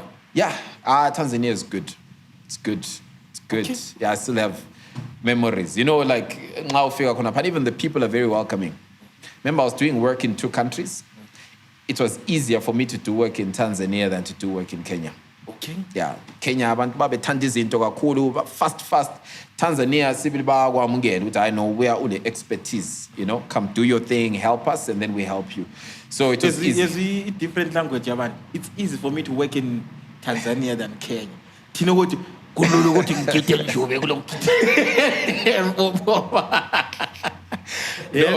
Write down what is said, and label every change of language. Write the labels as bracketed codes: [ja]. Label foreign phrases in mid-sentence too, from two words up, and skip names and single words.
[en] Yeah. Tanzania is good. It's good. It's good. Okay. Yeah, I still have memories. Like, but even the people are very welcoming. Remember, I was doing work in 2 countries. It was easier for me to do work in Tanzania than to do work in Kenya. Okay. Yeah. [zu] Kenya abantu babethanda izinto kakhulu fast. [en] Tanzania [zu] sibili bakwamukela ukuthi [en] I know where all the expertise, come do your thing, help us and then we help you. So it was easy. There's a different language, Yaman. It's easy for me to work in Tanzania than Kenya. Do you know what? Yes.